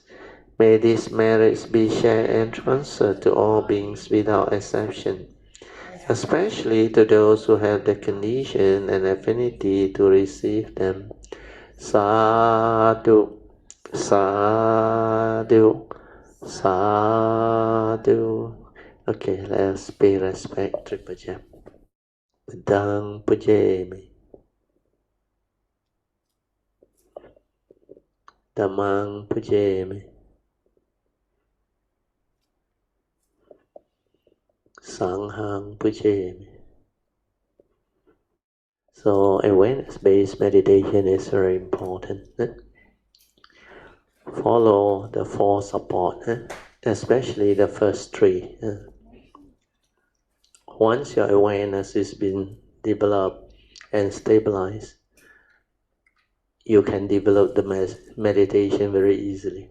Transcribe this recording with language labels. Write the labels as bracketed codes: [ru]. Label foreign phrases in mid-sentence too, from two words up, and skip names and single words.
[en] May these merits be shared and transferred to all beings without exception, especially to those who have the condition and affinity to receive them. [pi] Sadhu, sadhu, sadhu. [en] Okay, let's pay respect to Puja. [pi] Bedang pujemi. Dhammang pujemi. Sanghang pujemi. [en] So awareness-based meditation is very important. Follow the four support, especially the first three. Once your awareness has been developed and stabilized, you can develop the meditation very easily.